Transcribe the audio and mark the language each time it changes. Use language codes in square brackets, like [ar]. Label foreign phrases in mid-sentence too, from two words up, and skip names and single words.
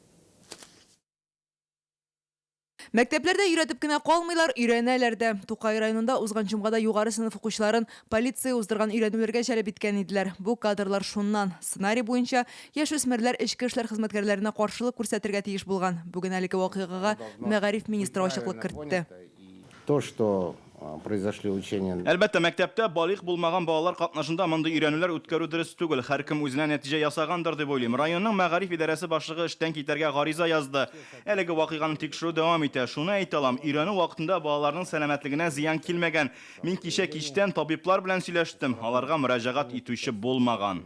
[tt] Мәктәпләрдә өйрәтеп кенә калмыйлар, өйрәнәләр дә. Тукай районында узган җомгада югары сыйныф укучыларын полиция уздырган өйрәнүләргә җәлеп иткән иделәр. Бу кадрлар шуннан. Сценарий буенча яшүсмерләр эчке эшләр хезмәткәрләренә каршылык күрсәтергә тиеш булган. Бүген әлеге вакыйгага Мәгариф министры ачыклык кертте. [ru] То, что произошли учения. [tt] Әлбәттә, мәктәптә балык булмаган балалар катнашында мондый өйрәнүләр үткәрү дөрес түгел. Һәркем үзенә нәтиҗә ясагандыр дип уйлыйм. Районның мәгариф идарәсе башлыгы эштән китәргә гариза язды. Әлеге вакыйганы тикшерү дәвам итә. Шуны әйтә алам, өйрәнү вакытында балаларның сәламәтлегенә зыян килмәгән. Мин кичтән табиблар белән сөйләштем. Аларга мөрәҗәгать итүче булмаган.